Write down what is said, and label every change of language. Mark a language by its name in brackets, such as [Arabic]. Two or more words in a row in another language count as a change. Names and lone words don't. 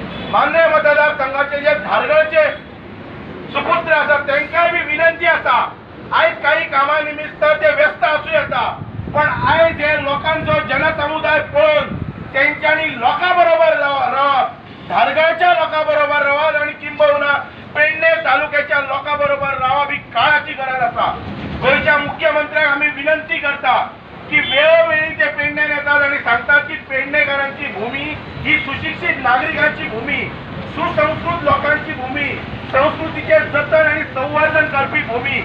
[Marathi] मान्य मतदारसंघाचे जे धारगळचे सुपुत्र असतात त्यांना बी विनंती असा, आज काही कामानिमित्त ते व्यस्त असू येता, पण आज हे लोकांचो जनसमुदाय पळून त्यांच्यानी लोकांबरोबर रावप, धारगळच्या लोकांबरोबर रावप आणि किंबहुना पेडणे तालुक्याच्या लोकांबरोबर रावप ही काळाची गरज असा। गोयच्या मुख्यमंत्र्याक आम्ही विनंती करता की वेळोवेळी ते पेडण्यात येतात आणि सांगतात की पेडणेकरांची भूमी ही सुशिक्षित नागरिकांची भूमी, सुसंस्कृत लोकांची भूमी, संस्कृतीचे जतन आणि संवर्धन करपी भूमी।